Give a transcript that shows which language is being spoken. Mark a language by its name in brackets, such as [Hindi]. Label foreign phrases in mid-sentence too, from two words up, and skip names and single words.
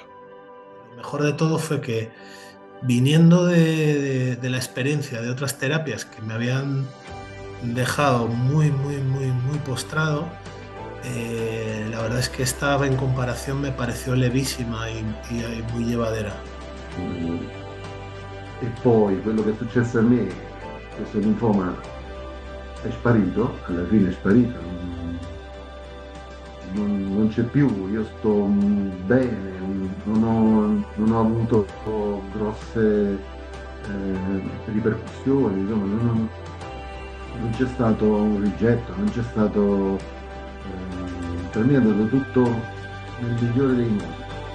[Spanish] Lo mejor de todo fue que, viniendo de la experiencia de otras terapias que me habían dejado muy postrado, la verdad es que esta en comparación me pareció levísima y muy llevadera. [Italian] E poi quello che è successo a me, questo linfoma è sparito, alla fine è sparito, non c'è più, io sto bene, non ho avuto grosse ripercussioni, insomma, non c'è stato un rigetto, non c'è stato, per me è andato tutto nel migliore dei modi.